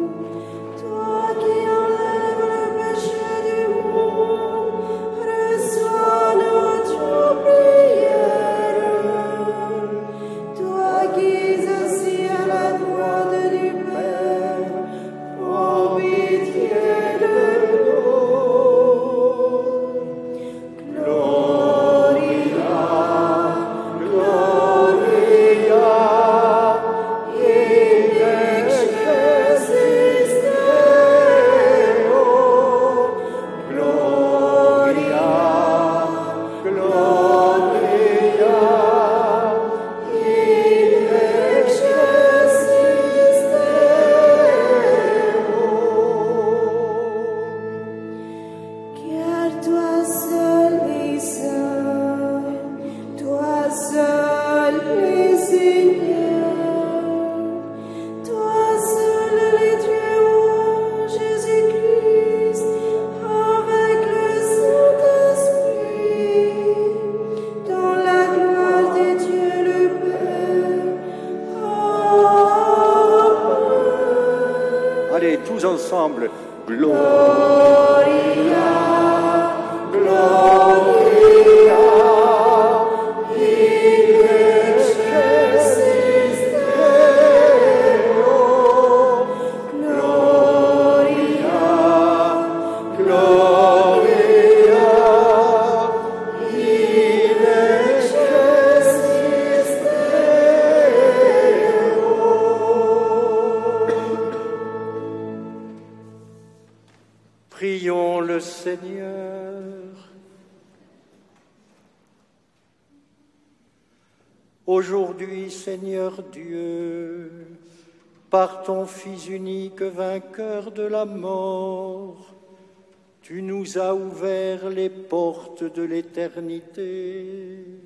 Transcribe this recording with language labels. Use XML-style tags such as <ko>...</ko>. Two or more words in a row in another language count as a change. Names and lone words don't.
<fr>Toi qui enlèves le péché du monde, reçois notre prière. Toi qui es assis à la droite du Père, prends pitié de nous.</fr> <la>Gloria, Gloria, in excelsis Deo. Gloria, Gloria, in excelsis Deo.</la> <fr>Car toi seul es saint, toi seul es Seigneur, toi seul es Dieu, Jésus-Christ, avec le Saint-Esprit, dans la gloire de Dieu le Père. Amen. Allez, tous ensemble,</fr> <la>Gloria, Gloria, in excelsis Deo. Gloria, Gloria, in excelsis Deo.</la> <fr>Prions le Seigneur. Aujourd'hui, Seigneur Dieu, par ton Fils unique vainqueur de la mort, tu nous as ouvert les portes de l'éternité.</fr>